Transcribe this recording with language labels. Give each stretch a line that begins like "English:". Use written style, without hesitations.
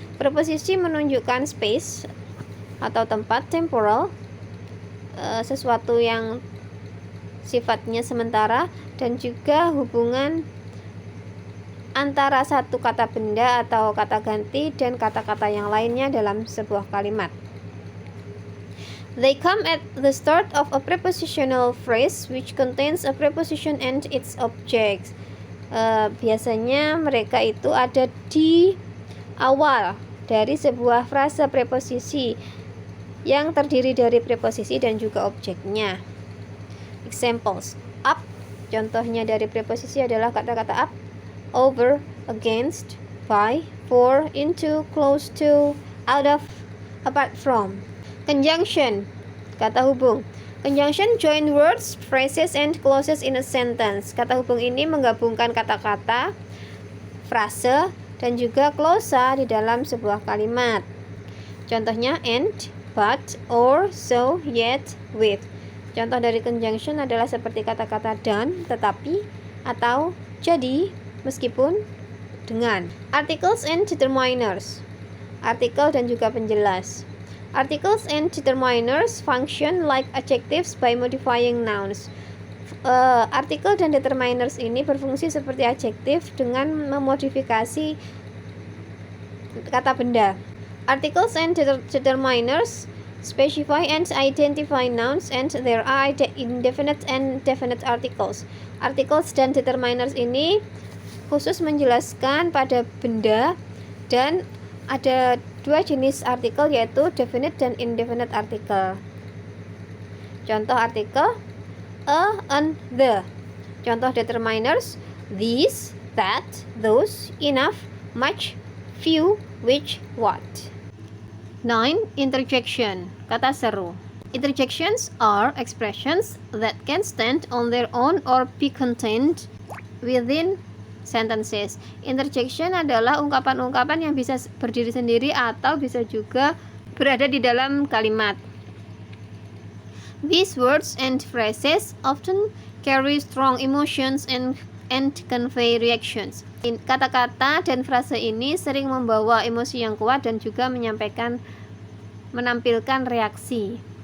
Indonesian: Preposisi menunjukkan space atau tempat, temporal, sesuatu yang sifatnya sementara, dan juga hubungan antara satu kata benda atau kata ganti dan kata-kata yang lainnya dalam sebuah kalimat.
English: They come at the start of a prepositional phrase which contains a preposition and its object.
Indonesian: Biasanya mereka itu ada di awal dari sebuah frase preposisi yang terdiri dari preposisi dan juga objeknya.
English: Examples, up,
Indonesian: contohnya dari preposisi adalah kata-kata
English: up, over, against, by, for, into, close to, out of, apart from. Conjunction, kata hubung. Conjunction join words, phrases, and clauses in a sentence.
Indonesian: Kata hubung ini menggabungkan kata-kata, frase, dan juga klausa di dalam sebuah kalimat.
English: Contohnya and, but, or, so, yet, with.
Indonesian: Contoh dari conjunction adalah seperti kata-kata dan, tetapi, atau jadi, meskipun, dengan.
English: Articles and determiners.
Indonesian: Artikel dan juga penjelas.
English: Articles and determiners function like adjectives by modifying nouns.
Indonesian: Artikel dan determiners ini berfungsi seperti adjektif dengan memodifikasi kata benda.
English: Articles and determiners specify and identify nouns, and there are indefinite and definite articles.
Indonesian: Articles dan determiners ini khusus menjelaskan pada benda, dan ada dua jenis artikel, yaitu definite dan indefinite artikel. Contoh artikel a, an, the.
English: Contoh determiners these, that, those, enough, much, few, which, what. 9. Interjection, kata seru. Interjections are expressions that can stand on their own or be contained within sentences.
Indonesian: Interjection adalah ungkapan-ungkapan yang bisa berdiri sendiri atau bisa juga berada di dalam kalimat.
English: These words and phrases often carry strong emotions and convey reactions.
Indonesian: Kata-kata dan frase ini sering membawa emosi yang kuat dan juga menampilkan reaksi.